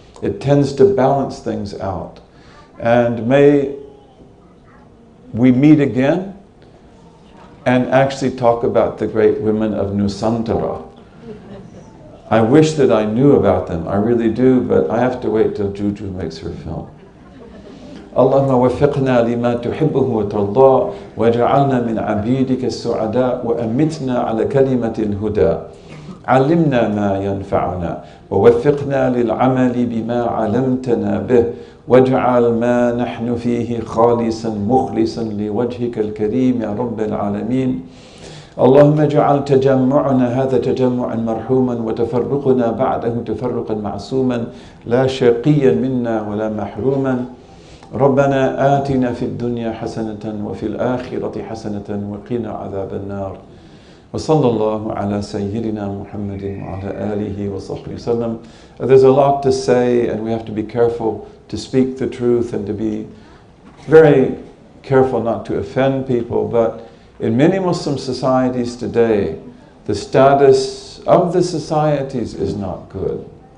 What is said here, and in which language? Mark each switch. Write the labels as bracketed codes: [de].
[en] It tends to balance things out. And may we meet again and actually talk about the great women of Nusantara. I wish that I knew about them, I really do, but I have to wait till Juju makes her film. [ar] اللهم وفقنا لما تحبه وترضى واجعلنا من عبيدك السعداء وأمتنا على كلمة الهدى علمنا ما ينفعنا ووفقنا للعمل بما علمتنا به واجعل ما نحن فيه خالصا مخلصا لوجهك الكريم يا رب العالمين. اللهم اجعل تجمعنا هذا تجمعا مرحوما وتفرقنا بعده تفرقا معصوما لا شقيا منا ولا محروما. ربنا آتنا في الدنيا حسنة وفي الآخرة حسنة وقنا عذاب النار. وصلى الله على سيدنا محمد وعلى آله وصحبه وسلم. [en] There's a lot to say, and we have to be careful to speak the truth and to be very careful not to offend people. But in many Muslim societies today, the status of the societies is not good.